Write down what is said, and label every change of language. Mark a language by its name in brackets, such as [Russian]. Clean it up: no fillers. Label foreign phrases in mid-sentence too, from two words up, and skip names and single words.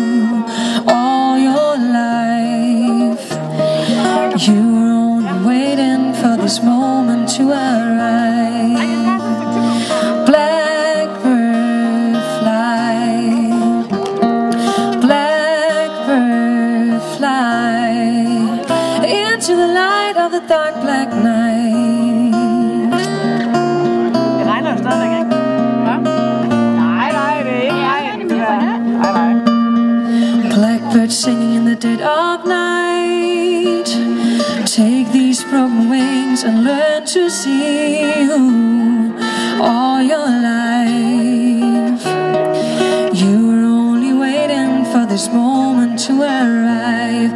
[English] All your life you were only waiting for this moment to arrive. Blackbird fly, blackbird fly into the light of the dark black night. [Danish] Det regner jo stadigvæk ikke. Nej, det er ikke regn. Nej. [English] Blackbird singing in the dead of night. Take these broken wings and learn to see you. All your life you were only waiting for this moment to arrive.